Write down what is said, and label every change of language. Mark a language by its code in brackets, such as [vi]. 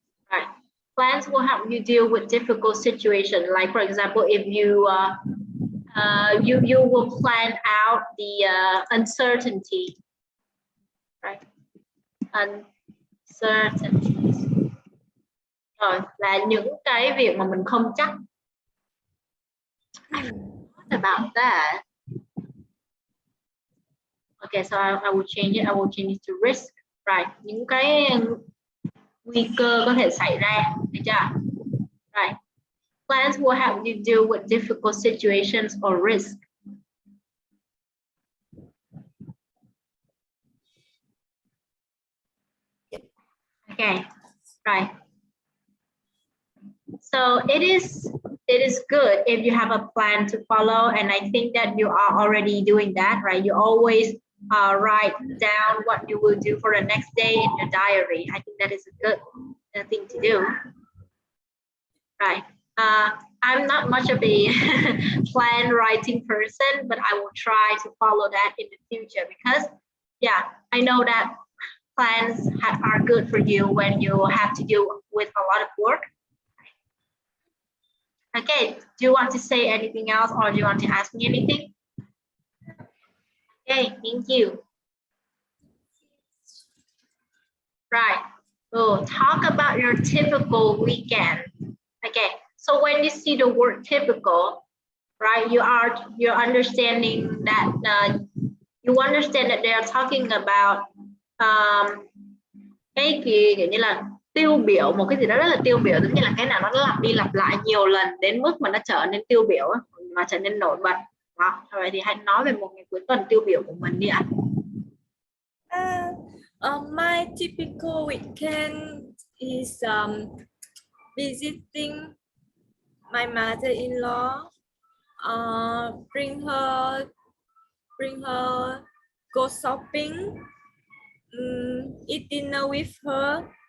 [en] Right. Plans will help you deal with difficult situation. Like for example, if you you will plan out the uncertainty, right? Uncertainties. [vi] Rồi là những cái việc mà mình không chắc. [en] What about that? Okay, so I will change it. I will change it to risk. Right. [vi] Những cái nguy cơ có thể xảy ra, được chưa? [en] Right. Plans will help you deal with difficult situations or risk. Okay, right. So it is good if you have a plan to follow, and I think that you are already doing that, right? You always write down what you will do for the next day in your diary. I think that is a good thing to do. Right. I'm not much of a plan writing person, but I will try to follow that in the future because, yeah, I know that plans are good for you when you have to deal with a lot of work. Okay, do you want to say anything else or do you want to ask me anything? Okay, thank you. Right, so talk about your typical weekend. Okay, so when you see the word typical, right, you're understanding that you understand that they are talking about [vi] cái gì kiểu như là tiêu biểu, một cái gì đó rất là tiêu biểu, giống như là cái nào nó lặp đi lặp lại nhiều lần đến mức mà nó trở nên tiêu biểu mà trở nên nổi bật. Đó, vậy thì hãy nói về một ngày cuối tuần tiêu biểu của mình đi ạ. [en] My typical weekend is visiting my mother-in-law, bring her go shopping, eat dinner with her.